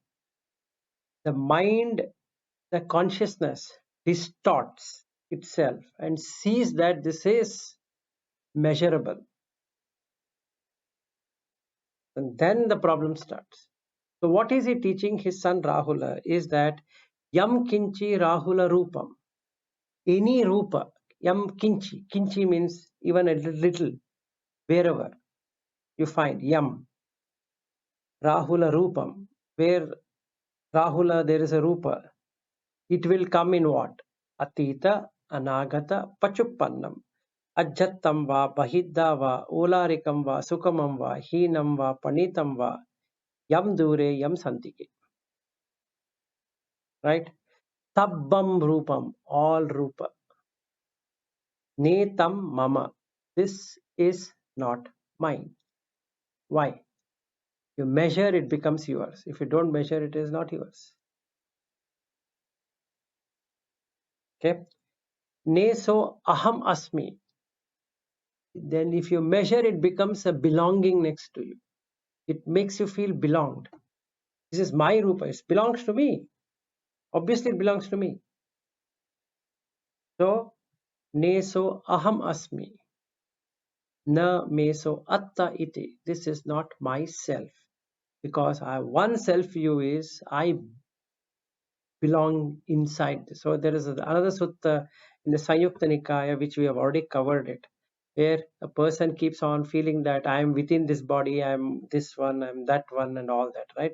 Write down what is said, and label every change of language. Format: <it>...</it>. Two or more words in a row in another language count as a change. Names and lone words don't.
<en>The mind, the consciousness distorts itself and sees that this is measurable. And then the problem starts. So what is he teaching his son Rahula is that</en> <pi>Yam Kinchi Rahula Rupam.</pi> <en>Any Rupa,</en> <pi>Yam Kinchi.</pi> <en>Kinchi means even a little, wherever you find Yam.</en> <pi>Rahula Rupam.</pi> <en>Where Rahula there is a Rupa. It will come in what?</en> <pi>Atita, Anagata, Pachuppannam. Ajjattam va, Bahidda va, Olarikam va, Sukamam va, Heenam va, Panitam va, Yam Dure, Yam Santike.</pi> <en>Right?</en> <pi>Tabbam Rupam,</pi> <en>all Rupa.</en> <pi>Netam Mama.</pi> <en>This is not mine. Why? You measure, it becomes yours. If you don't measure, it is not yours. Okay?</en> <pi>Neso aham asmi.</pi> <en>Then if you measure, it becomes a belonging next to you. It makes you feel belonged. This is my Rupa. It belongs to me. Obviously, it belongs to me. So,</en> <pi>neso aham asmi. Na meso atta iti.</pi> <en>This is not myself. Because one self view is I belong inside. So there is another sutta in the Sanyukta Nikaya, which we have already covered it, where a person keeps on feeling that I am within this body, I am this one, I am that one, and all that, right?</en>